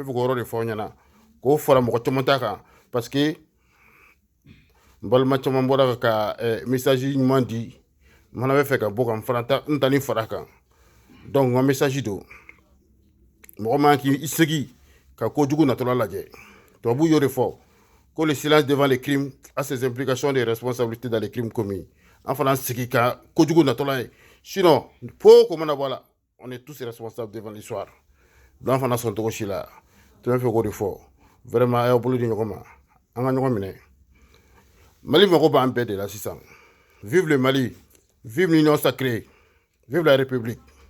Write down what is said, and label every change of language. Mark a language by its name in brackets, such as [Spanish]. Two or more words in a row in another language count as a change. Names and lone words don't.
[Bambara] fɛ k'o yɔrɔ de fɔ aw ɲɛna k'o fara mɔgɔ caman ta kan [French] parce que [Bambara] n balima caman bɔra ka message ɲuman di n fana bɛ fɛ ka bɔ ka n ta ni fara kan donc n ka message don mɔgɔ man k'i segi ka kojugu natɔla lajɛ tubabu y'o de fɔ ko le [French] silence devant les crimes a ses implications et responsabilités dans les crimes commis [Bambara] an fana segi ka kojugu natɔla ye sinon po ko mana bɔ la [French] on est tous responsables devant l'histoire [Bambara] donc an fana sɔn cogo si la tun bɛ fɛ k'o de fɔ vraiment a y'aw bolo di ɲɔgɔn ma an ka ɲɔgɔn minɛ Mali mago b'an bɛɛ de la sisan [French] vive le Mali vive l'union sacrée vive la République